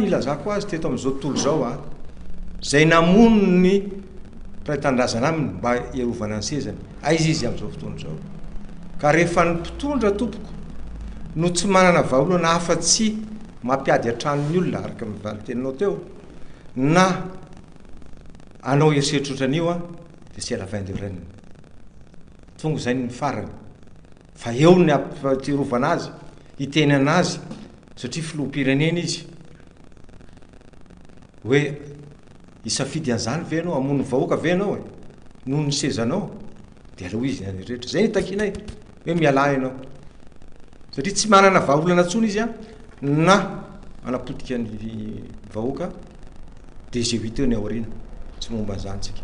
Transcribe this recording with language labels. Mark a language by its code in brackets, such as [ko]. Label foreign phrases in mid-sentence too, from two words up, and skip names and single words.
[mg] ilazako azy teto amin'izao tontolo zao a zay namono ny mpiray-tanindrazana aminy mba iarovana ny sezany aizy izy amin'izao fotoana zao ka rehefa ny mpitondra tompoko no tsy manana vahaolana afa-tsy mampiady antranony olona araka mivalyteninao teo na anao eritseritra ohatran'io a de [fr] c'est la fin de règne [mg] tonga zay ny farany fa eo ny ampirovana azy hitenana azy satria filoham-pirenena izy hoe isafidy an'izany ve anao amono vahoaka ve anao e noho ny sezanao de aleo izy ny rehetra zay nitakinay hoe miala ianao satria tsy manana vahaolana ntsony izy a na anapotika ny vahoaka de zay hita eo ny aoriana tsy momba an'izany tsika